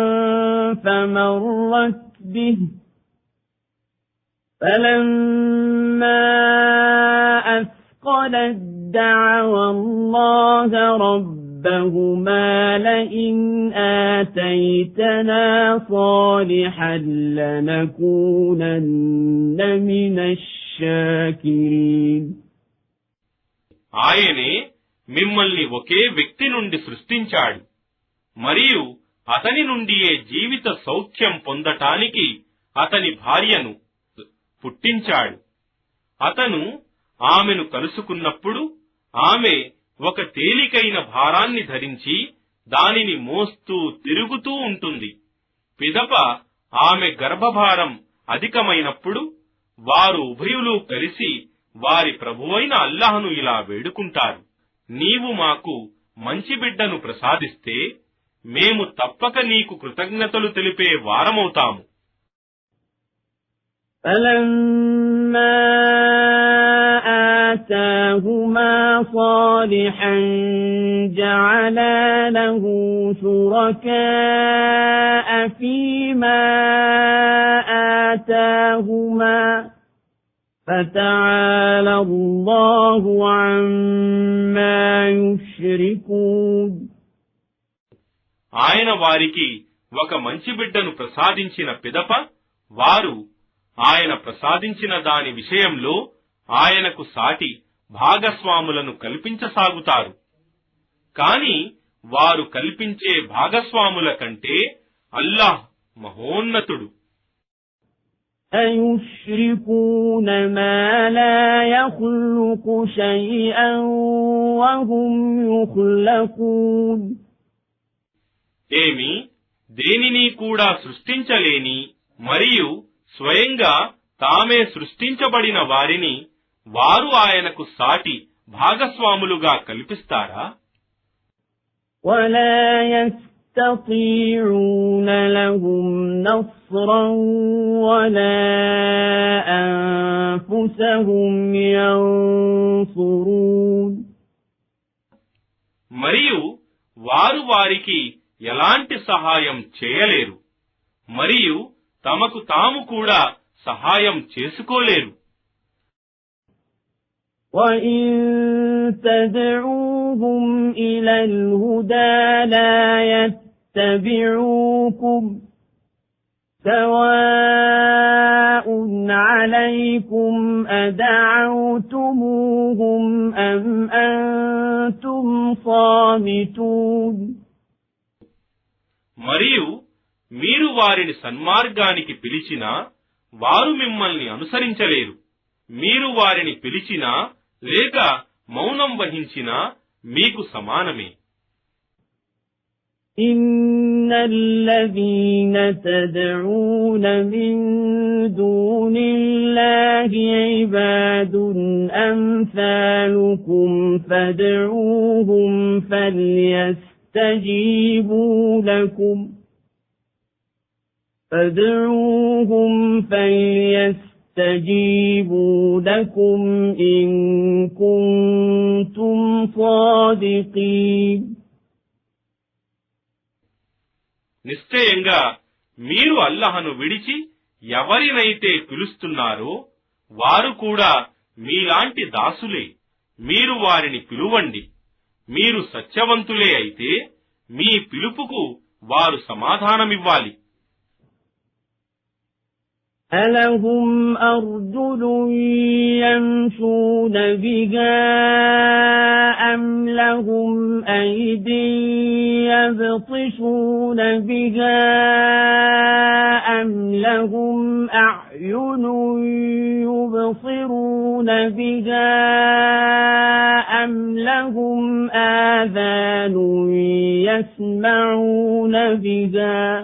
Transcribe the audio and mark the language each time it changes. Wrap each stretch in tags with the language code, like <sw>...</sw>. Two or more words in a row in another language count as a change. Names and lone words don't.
<ar>فمرت به فلما أثقلت دعوا الله ربهما لئن آتيتنا صالحا لنكونن من الشاكرين.</ar> <te>ఆయనే మిమ్మల్ని ఒకే వ్యక్తి నుండి సృష్టించాడు మరియు అతని నుండియే జీవిత సౌఖ్యం పొందటానికి అతని భార్యను పుట్టించాడు. అతను ఆమెను కలుసుకున్నప్పుడు ఆమె ఒక తేలికైన భారాన్ని ధరించి దానిని మోస్తూ తిరుగుతూ ఉంటుంది. పిదప ఆమె గర్భభారం అధికమైనప్పుడు వారు ఉభయులు కలిసి వారి ప్రభువైన అల్లాహ్ను ఇలా వేడుకుంటారు, నీవు మాకు మంచి బిడ్డను ప్రసాదిస్తే మేము తప్పక నీకు కృతజ్ఞతలు తెలిపే వారమవుతాము.</te> <ar>فَلَمَّا آتَاهُمَا صَالِحًا جَعَلَا لَهُ شُرَكَاءَ فِيمَا آتَاهُمَا فَتَعَالَى اللَّهُ عَمَّا يُشْرِكُونَ.</ar> <te>ఆయన వారికి ఒక మంచి బిడ్డను ప్రసాదించిన పిదప వారు ఆయన ప్రసాదించిన దాని విషయంలో ఆయనకు సాటి భాగస్వాములను కల్పించసాగుతారు. కాని వారు కల్పించే భాగస్వాముల కంటే అల్లాహ్ మహోన్నతుడు.</te> <ar>أَيُشْرِكُونَ مَا لَا يَخْلُقُ شَيْئًا وَهُمْ يُخْلَقُونَ.</ar> <te>ఏమి, దేనిని కూడా సృష్టించలేని మరియు స్వయంగా తామే సృష్టించబడిన వారిని వారు ఆయనకు సాటి భాగస్వాములుగా కల్పిస్తారా?</te> <ar>وَلَا يَسْتَطِيعُونَ لَهُمْ نَصْرًا وَلَا أَنفُسَهُمْ يَنصُرُونَ.</ar> <te>మరియు వారు వారికి ఎలాంటి సహాయం చేయలేరు మరియు తమకు తాము కూడా సహాయం చేసుకోలేరు.</te> <ar>وَإِن تَدْعُوهُمْ إِلَى الْهُدَى لَا يَتَّبِعُوكُمْ سَوَاءٌ عَلَيْكُمْ أَدَعَوْتُمُوهُمْ أَمْ أَنْتُمْ صَامِتُونَ.</ar> <te>మరియు మీరు వారిని సన్మార్గానికి పిలిచినా వారు మిమ్మల్ని అనుసరించలేరు. మీరు వారిని పిలిచినా లేక మౌనం వహించినా మీకు సమానమే.</te> <ar>إِنَّ الذين تدعون من دون الله عباد أمثالكم فادعوهم فليستجيبوا لكم إن كنتم صادقين.</ar> <te>నిశ్చయంగా మీరు అల్లాహను విడిచి ఎవరినైతే పిలుస్తున్నారో వారు కూడా మీలాంటి దాసులే. మీరు వారిని పిలువండి. మీరు సత్యవంతులే అయితే మీ పిలుపుకు వారు సమాధానమివ్వాలి.</te> <ar>أَلَهُمْ أَرْجُلٌ يَمْشُونَ بِهَا أَمْ لَهُمْ أَيْدٍ يَبْطِشُونَ بِهَا أَمْ لَهُمْ أَعْيُنٌ يُبْصِرُونَ بِهَا أَمْ لَهُمْ آذَانٌ يَسْمَعُونَ بِهَا</ar>